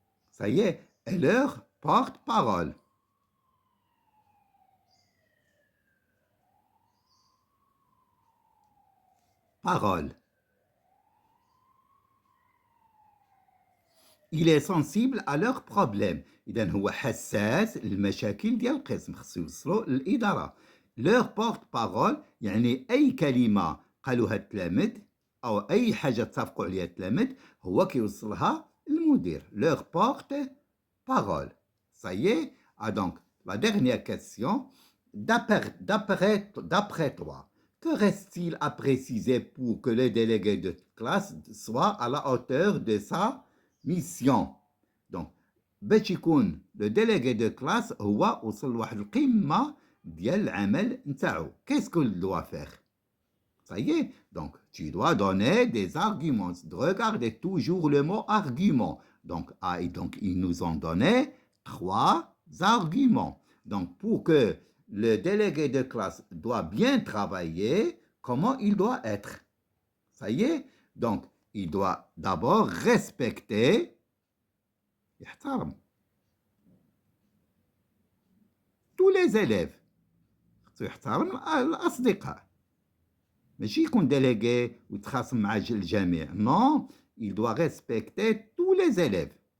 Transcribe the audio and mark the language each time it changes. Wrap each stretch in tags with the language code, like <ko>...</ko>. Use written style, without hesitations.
<fr>Ça y est, est leur porte-parole. Parole. Il est sensible à leurs problèmes.</fr> <ar>إذن هو حساس للمشاكل ديال القسم، خصو يوصلوا للإدارة.</ar> <fr>leur porte-parole</fr> <ar>يعني أي كلمة قالوها التلاميذ أو أي حاجة اتفقوا عليها التلاميذ هو كيوصلها المدير.</ar> <fr>leur porte-parole. Ça y est. Donc, la dernière question. D'après toi, que reste-t-il à préciser pour que le délégué de classe soit à la hauteur de sa mission?</fr> <ar>Donc, باش يكون</ar> <fr>le délégué de classe</fr> <ar>هو وصل لواحد القمة ديال العمل نتاعو.</ar> <fr>Qu'est-ce qu'il doit faire? Ça y est, donc tu dois donner des arguments. Regardez toujours le mot argument. Donc, ils nous ont donné 3 arguments. Donc, pour que le délégué de classe doit bien travailler, comment il doit être? Ça y est, donc il doit d'abord respecter tous les élèves.</fr> <ar>الأصدقاء. ماشي يكون délégué ويتخاصم مع الجميع.</ar> <fr>Non, il doit respecter tous les élèves.</fr>